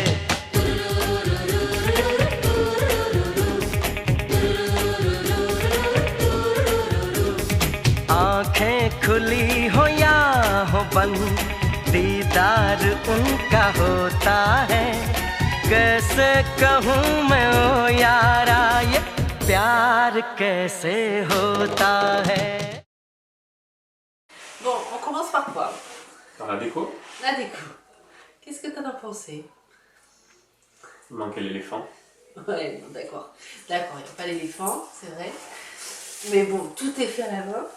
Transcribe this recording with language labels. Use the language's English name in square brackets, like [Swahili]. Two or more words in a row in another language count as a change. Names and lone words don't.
[Hindi] आँखें खुली हो या हो बंद दीदार उनका होता है कैसे कहूँ मैं ओ यारा ये प्यार कैसे होता है [French] Bon, on commence par quoi? Par la déco, La déco. Qu'est-ce que t'en as pensé? il manquait l'éléphant. Ouais, bon, d'accord. D'accord, il n'y a pas l'éléphant, c'est vrai. Mais bon, tout est fait à la main.